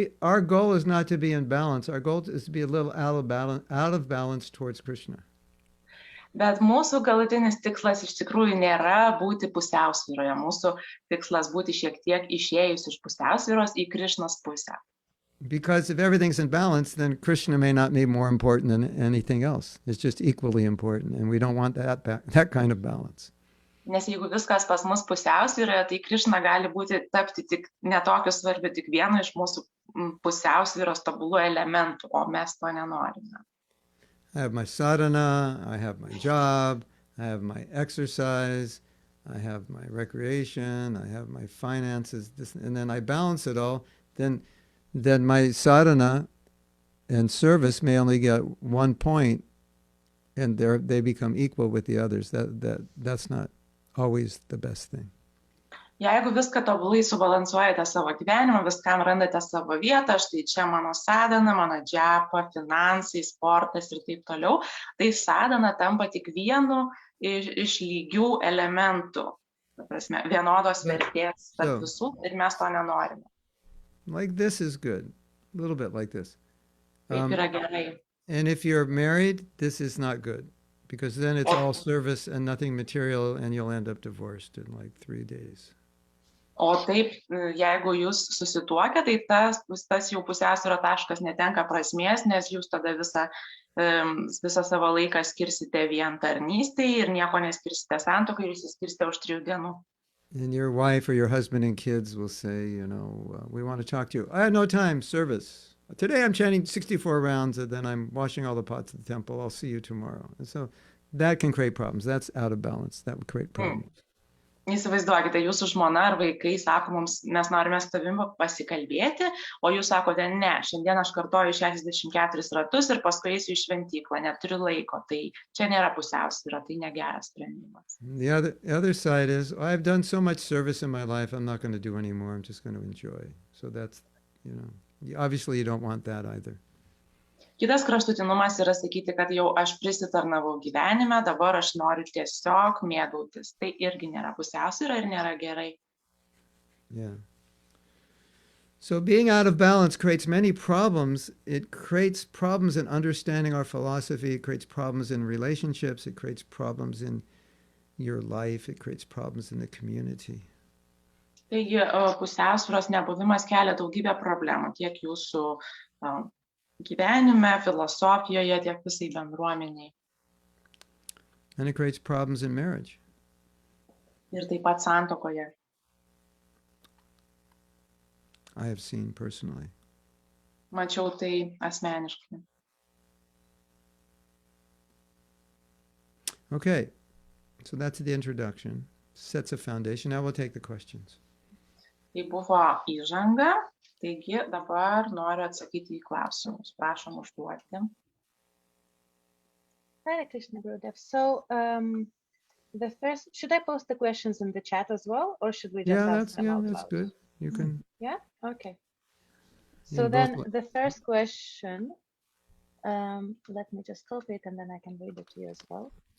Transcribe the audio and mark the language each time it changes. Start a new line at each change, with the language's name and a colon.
English: Our goal is not to be in balance. Our goal is to be a little out of balance towards Krishna.
Lithuanian: Bet mūsų galutinis tikslas iš tikrųjų nėra būti pusiausvyroje. Mūsų tikslas būti šiek tiek išėjus iš pusiausvyros į Krishnos pusę.
English: Because if everything's in balance, then Krishna may not be more important than anything else. It's just equally important, and we don't want that kind of balance.
Lithuanian: Nes jeigu viskas pas mus pusiausvyroje, tai Krishna gali tapti tik netokiu svarbiu, tik vienu iš mūsų pusiausvyros tobulų elementų, o mes to nenorime.
English: I have my sadhana, I have my job, I have my exercise, I have my recreation, I have my finances, and then I balance it all, then my sadhana and service may only get 1 point, and they become equal with the others. That's not always the best thing.
Lithuanian: Jeigu viską tobulai subalansuojate savo gyvenimą, viskam randate savo vietą, štai čia mano sadhana, mano džapa, finansai, sportas ir taip toliau, tai sadhana tampa tik vienu iš lygių elementų, vienodos vertės tarp visų, ir mes to nenorime.
English: Like this is good, a little bit like this.
Lithuanian: Taip yra gerai.
English: And if you're married, this is not good, because then it's all service and nothing material, and you'll end up divorced in like 3 days.
Lithuanian: O taip, jeigu jūs susituokia, tai tas jau pusiausvyros taškas netenka prasmės, nes jūs tada visą savo laiką skirsite vien tarnystei ir nieko neskirsite santuokai ir išsiskirsite už 3 dienų.
English: And your wife or your husband and kids will say, we want to talk to you. I have no time, service. Today I'm chanting 64 rounds, and then I'm washing all the pots at the temple. I'll see you tomorrow. And so that can create problems. That's out of balance. That would create problems.
Lithuanian: Įsivaizduokite, jūsų žmona ar vaikai sako mums, mes norime su tavimi pasikalbėti, o jūs sakote, ne, šiandien aš kartoju 64 ratus ir paskui eisiu į šventyklą, neturiu laiko. Tai čia nėra pusiausvyra, tai negeras sprendimas.
English: The other side is, I've done so much service in my life, I'm not going to do anymore, I'm just going to enjoy. So that's, obviously you don't want that either.
Lithuanian: Kitas kraštutinumas yra sakyti, kad jau aš prisitarnavau gyvenime, dabar aš noriu tiesiog mėgautis. Tai irgi nėra pusiausvyra ir nėra gerai.
English: Yeah. So being out of balance creates many problems. It creates problems in understanding our philosophy. It creates problems in relationships. It creates problems in your life. It creates problems in the community.
Lithuanian: Taigi pusiausvyros nebuvimas kelia daugybę problemų tiek jūsų gyvenime, filosofijoje, tiek visai bendruomeniai.
English: And it creates problems in marriage.
Lithuanian: Ir taip pat santuokoje.
English: I have seen personally.
Lithuanian: Mačiau tai asmeniškai.
English: Okay, so that's the introduction. Sets a foundation. Now we'll take the questions.
Lithuanian: Tai buvo įžanga, taigi dabar noriu atsakyti į klausimus. Prašom užduoti.
English: Hare Krishna, Gurudev. So, the first, should I post the questions in the chat as well, or should we just ask them out that's loud? good. You can. Yeah. Okay. In So both then wa- the first question, let me just copy it and then I can read it to you as well.